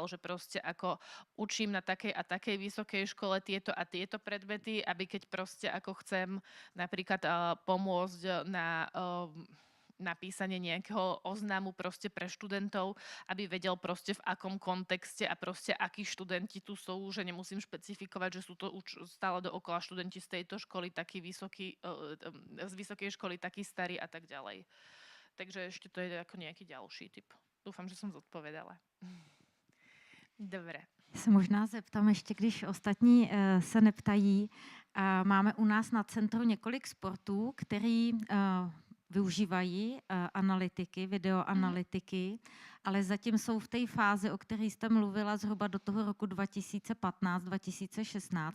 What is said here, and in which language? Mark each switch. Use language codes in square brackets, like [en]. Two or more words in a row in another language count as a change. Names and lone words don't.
[sk] že proste ako učím na takej a takej vysokej škole tieto a tieto predmety, aby keď proste ako chcem napríklad pomôcť na napísanie nejakého oznámu proste pre študentov, aby vedel proste v akom kontexte a proste akí študenti tu sú, že nemusím špecifikovať, že sú to stále dookola študenti z tejto školy takí vysokí, z vysokej školy takí starí a tak ďalej. Takže ešte to je ako nejaký ďalší typ. Dúfam, že som zodpovedala. Dobre. [cs] Se možná zeptám ještě, když ostatní se neptají. Máme u nás na centru několik sportů, který využívají analytiky, videoanalytiky, ale zatím jsou v té fázi, o které jste mluvila zhruba do toho roku 2015-2016.